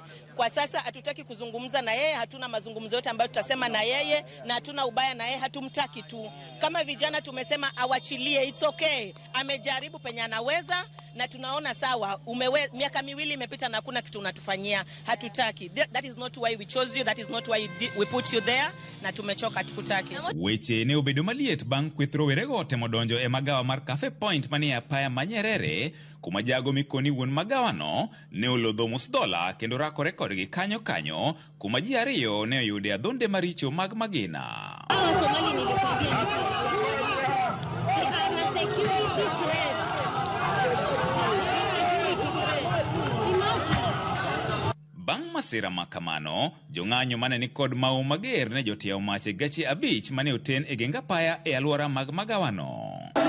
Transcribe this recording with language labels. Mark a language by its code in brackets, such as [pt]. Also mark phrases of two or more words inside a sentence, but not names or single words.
[sw] Kwa sasa hatutaki kuzungumza na yeye, hatuna mazungumzo yote ambayo tutasema na yeye na hatuna ubaya na yeye, hatumtaki tu. Kama vijana tumesema awachilie, [en] it's okay. [sw] Amejaribu penye anaweza na tunaona sawa. Miaka miwili imepita na hakuna kitu unatufanyia. Hatutaki. [en] That is not why we chose you, that is not why we put you there, [sw] na tumechoka, tukutaki. [luo] Weche ne obedo maliet bang' kweth rowerego temo donjo e magawa mar Cafe Point manie apaya ma Nyerere, kuma jago mikoni wuon magawano ne olodho $1 kendo rakore kodgi kanyo kuma ji ariyo ne oyude adhonde maricho mag magina. Bang' masira makamano, jong'anyo mane ni kod mau mager ne jotiao mache gachi 5 mane oten e geng apaya e alwora mag magawano.